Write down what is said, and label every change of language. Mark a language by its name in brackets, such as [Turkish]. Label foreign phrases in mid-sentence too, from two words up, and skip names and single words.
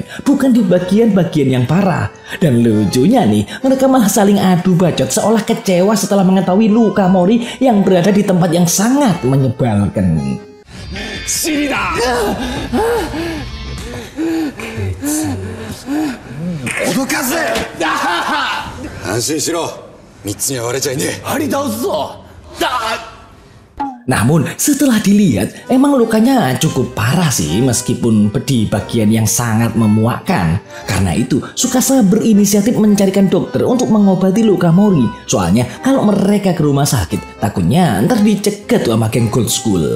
[Indonesian] Bukan di bagian-bagian yang parah. Dan lucunya nih, mereka malah saling adu bacot seolah kecewa setelah mengetahui luka Mori yang berada di tempat yang sangat menyebalkan. Shirida! Odokaze! [Japanese] 安心しろ. 3つには割れちゃいねえ。張り倒すぞ。 [Indonesian] Namun setelah dilihat emang lukanya cukup parah sih meskipun di bagian yang sangat memuakkan. Karena itu Tsukasa berinisiatif mencarikan dokter untuk mengobati luka Mori. Soalnya kalau mereka ke rumah sakit takutnya ntar dicegat tuh sama geng Gold School.